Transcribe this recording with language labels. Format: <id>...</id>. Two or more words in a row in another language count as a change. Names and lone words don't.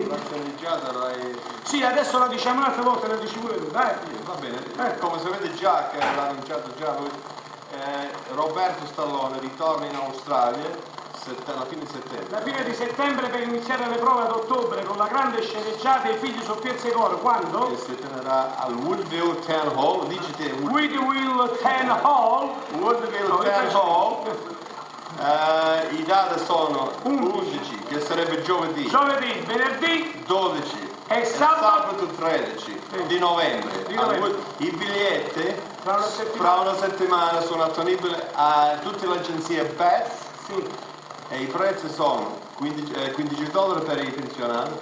<it>Sì, adesso la diciamo un'altra volta, la dici pure tu, dai. Va bene, come sapete già, che l'ha annunciato già lui, Roberto Stallone ritorna in Australia alla fine di settembre. La fine di settembre per iniziare le prove ad ottobre con la grande sceneggiata e i figli su Piazza Coro. Quando? Che si tenerà al Woodville Town Hall. Digite Woodville Town Hall. Woodville Town Hall. I date sono 11, che sarebbe giovedì, venerdì 12 e sabato 13 di novembre. I biglietti fra una settimana sono disponibili a tutte le agenzie Beth. Sì. E i prezzi sono $15 per i pensionati,</it>